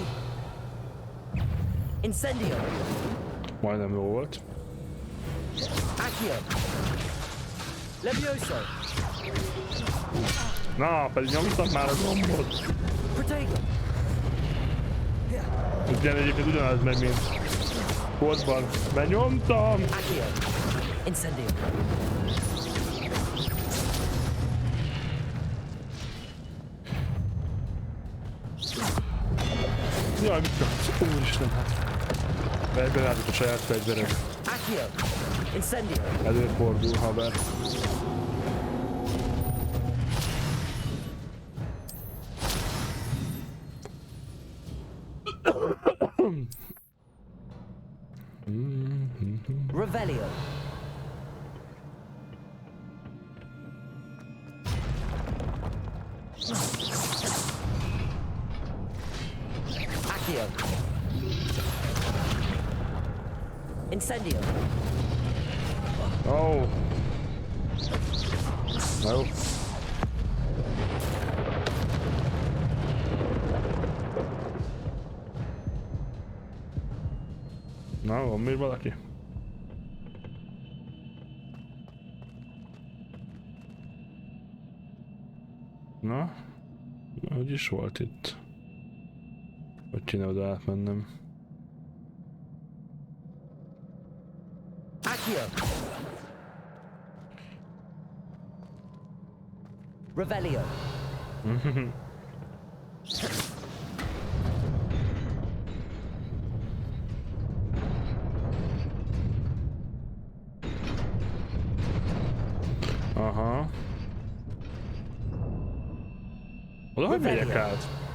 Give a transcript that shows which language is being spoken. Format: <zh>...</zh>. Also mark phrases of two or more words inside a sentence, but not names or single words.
<hu>Incendio. Majdnem jó volt. Accio. Levioso. Na, pedig nyomtam már a gombot. Protego. Ugyan egyébként ugyanaz megy, mint Kodban. Benyomtam! Accio. Incendio. Jaj, mit kapsz? Úristen, hát. Belátott a saját fegyverek. Accio. Incendio. Előfordul, haver. Revelio. Accio. Incendio.</hu> <en>Oh. No.</en> <hu>Na, van még valaki? Na? Hogy is volt itt? Hogy kéne oda átmennem? Accio. Revelio. Aha. Oda hogy megyek át?</hu>